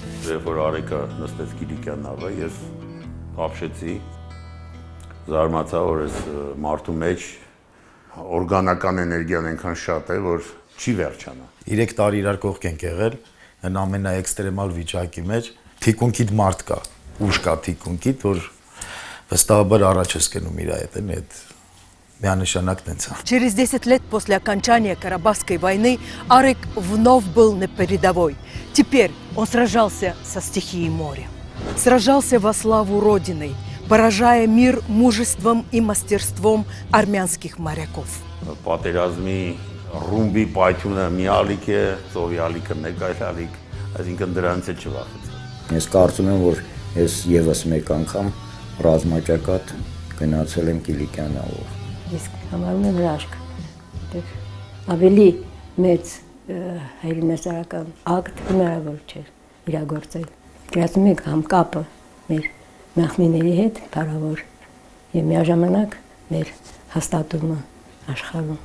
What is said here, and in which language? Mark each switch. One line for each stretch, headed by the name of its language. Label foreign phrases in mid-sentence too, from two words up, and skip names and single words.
Armenian: Երբ որ Արեգը նստեց Կիլիկյան նավը, ես ապշեցի, զարմացա, որ այս մարդու մեջ օրգանական էներգիան այնքան շատ է, որ չի վերջանա։ 3 տարի իրար կողք ենք եղել, այն ամենաէքստրեմալ вичակի մեջ թիկունքիդ մարդ կա, ուժ կա թիկունքիդ, որ վստահաբար առաջ ես գնում իր հետ, այդ միանշանակ տենց է։
Russian: Через 10 лет после окончания Карабахской войны Арег вновь был на передовой. Теперь он сражался со стихией моря. Сражался во славу Родины, поражая мир мужеством и мастерством армянских моряков.
Armenian: Պատերազմի ռումբի պայթյունը մի ալիք է, ծովի ալիքը մեկ այլ ալիք, այսինքն դրանից էլ չվախեցա։ Ես կարծում եմ, որ ես եւս մեկ անգամ ռազմաճակատ գնացել եմ Կիլիկյան նավով։ Իսկ համարում եմ հրաշք, որտեղ ավելի մեծ հայրենասարական ակտ հնարավոր չէ իրագործել։ Գրածում եք համ կապը մեր նախնիների հետ փառավոր եւ միաժամանակ մեր հաստատումը աշխարհում։